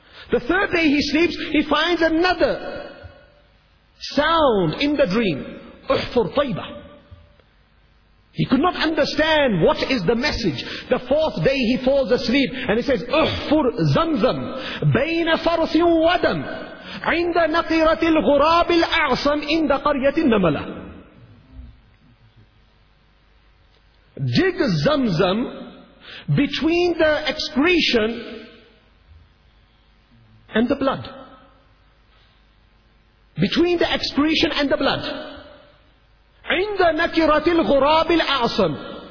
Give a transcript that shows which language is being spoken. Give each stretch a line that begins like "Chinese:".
English: The third day he sleeps, he finds another sound in the dream.
Arabic: Uhfur Tayba.
English: He could not understand what is the message. The fourth day he falls asleep and he says,
Arabic: Uhfur Zamzam. Baina farsin wadam. عند نقرة الغراب الأعصم عند قرية النملة.
English: Dig Zamzam between the excretion and the blood. Between the excretion and the blood.
Arabic: عند نقرة الغراب الأعصم.